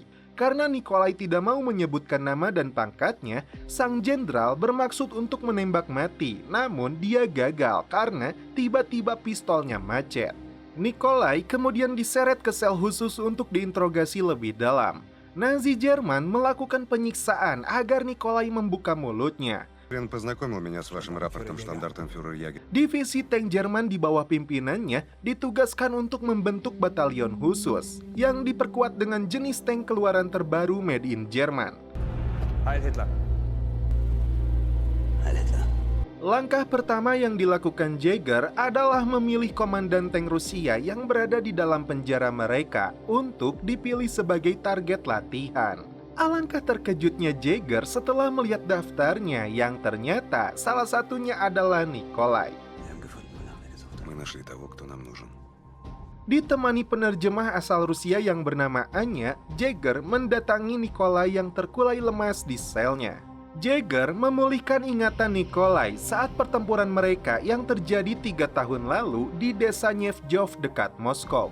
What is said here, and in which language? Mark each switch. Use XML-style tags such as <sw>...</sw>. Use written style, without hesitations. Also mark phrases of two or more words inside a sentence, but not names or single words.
<id>Karena Nikolai tidak mau menyebutkan nama dan pangkatnya, sang jenderal bermaksud untuk menembak mati. Namun dia gagal karena tiba-tiba pistolnya macet. Nikolai kemudian diseret ke sel khusus untuk diinterogasi lebih dalam. Nazi Jerman melakukan penyiksaan agar Nikolai membuka mulutnya.</id> <ru>Хрен познакомил меня с вашим рапортом, штандартенфюрер Ягер.</ru> <id>Divisi tank Jerman di bawah pimpinannya ditugaskan untuk membentuk batalion khusus yang diperkuat dengan jenis tank keluaran terbaru</id> <en>made in</en> <id>Jerman.</id> <de>Heil Hitler.</de> <id>Langkah pertama yang dilakukan Jagger adalah memilih komandan tank Rusia yang berada di dalam penjara mereka untuk dipilih sebagai target latihan. Alangkah terkejutnya Jagger setelah melihat daftarnya yang ternyata salah satunya adalah Nikolai.</id> <ru>Мы нашли того, кто нам нужен.</ru> <id>Ditemani penerjemah asal Rusia yang bernama Anya, Jagger mendatangi Nikolai yang terkulai lemas di selnya. Jaeger memulihkan ingatan Nikolai saat pertempuran mereka yang terjadi 3 tahun lalu di desa Nevjov dekat Moskow.</id>